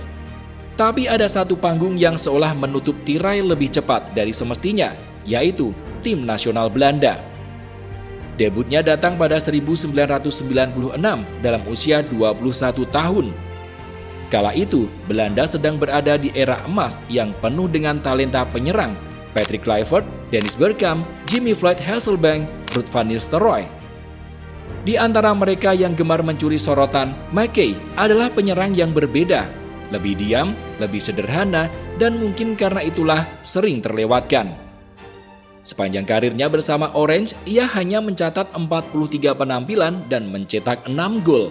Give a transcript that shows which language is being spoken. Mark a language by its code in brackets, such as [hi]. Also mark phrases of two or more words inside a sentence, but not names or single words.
[id] Tapi ada satu panggung yang seolah menutup tirai lebih cepat dari semestinya, yaitu tim nasional Belanda. Debutnya datang pada 1996 dalam usia 21 tahun. Kala itu, Belanda sedang berada di era emas yang penuh dengan talenta penyerang Patrick Kluivert, Dennis Bergkamp, Jimmy Floyd Hasselbank, Ruud van Nistelrooy. Di antara mereka yang gemar mencuri sorotan, Mackay adalah penyerang yang berbeda, lebih diam, lebih sederhana, dan mungkin karena itulah sering terlewatkan. Sepanjang karirnya bersama Orange, ia hanya mencatat 43 penampilan dan mencetak 6 gol.